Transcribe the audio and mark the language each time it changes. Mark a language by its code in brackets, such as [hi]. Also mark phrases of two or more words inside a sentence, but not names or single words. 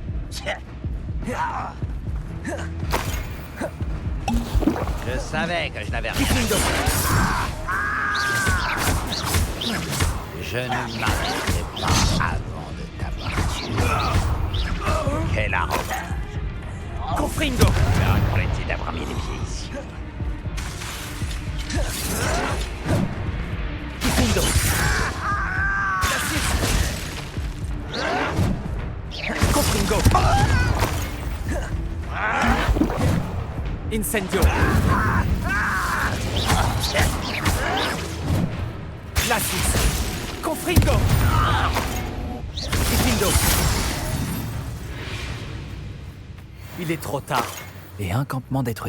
[fr] Je savais que je n'avais rien. Confringo! Je ne m'arrêterai pas avant de t'avoir tué. Quelle arrogance. Confringo! Je vais regretter d'avoir mis les pieds ici. Confringo! Confringo! Incendio! Glacis! Confringo! Confringo! Il est trop tard. Et un campement détruit.